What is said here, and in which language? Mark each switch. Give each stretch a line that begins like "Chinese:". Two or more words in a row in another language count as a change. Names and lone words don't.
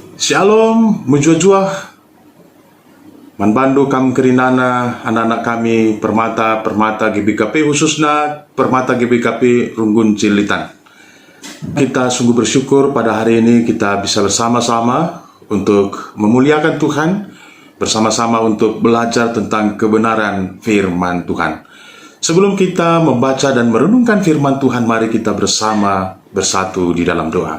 Batak Karo: Shalom, mujua-jua. Manbandu kam kerinana anak-anak kami permata GBKP, khususnya permata GBKP Runggun Cilitan.
Indonesian: Kita sungguh bersyukur pada hari ini kita bisa bersama-sama untuk memuliakan Tuhan, bersama-sama untuk belajar tentang kebenaran firman Tuhan. Sebelum kita membaca dan merenungkan firman Tuhan, mari kita bersama bersatu di dalam doa.